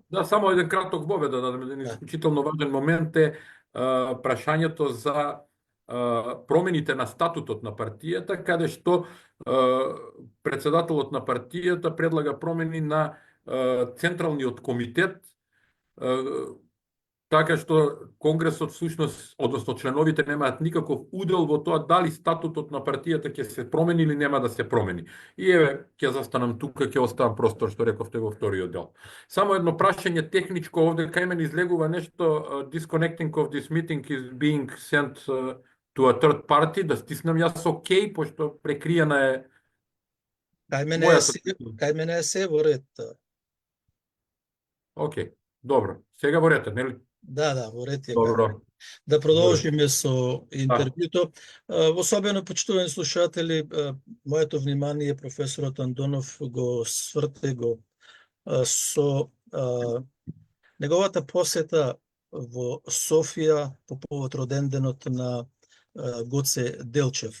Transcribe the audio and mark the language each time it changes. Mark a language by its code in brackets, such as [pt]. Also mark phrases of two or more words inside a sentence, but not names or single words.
[mk] Да, само еден краток вовед да дадеме. Еден исклучително важен момент е прашањето за промените на статутот на партијата, каде што председателот на партијата предлага промени на Централниот комитет, така што Конгресот всушност, односно членовите немаат никаков удел во тоа дали статутот на партијата ќе се промени или нема да се промени. И еве, ќе застанам тука, ќе оставам простор што рековте во вториот дел. Само едно прашање техничко овде, кај мене излегува нешто [en] disconnecting of this meeting is being sent to a third party, [mk] да стиснам јас окей, пошто прекриена е. Кај мене е се во ред. Окей, добро. Сега во ред, нели? Да, во ред е. Добро. Да продолжиме со интервјуто. Особено почитувани слушатели, моето внимание професорот Андонов го сврте со неговата посета во Софија по повод роденденот на Гоце Делчев.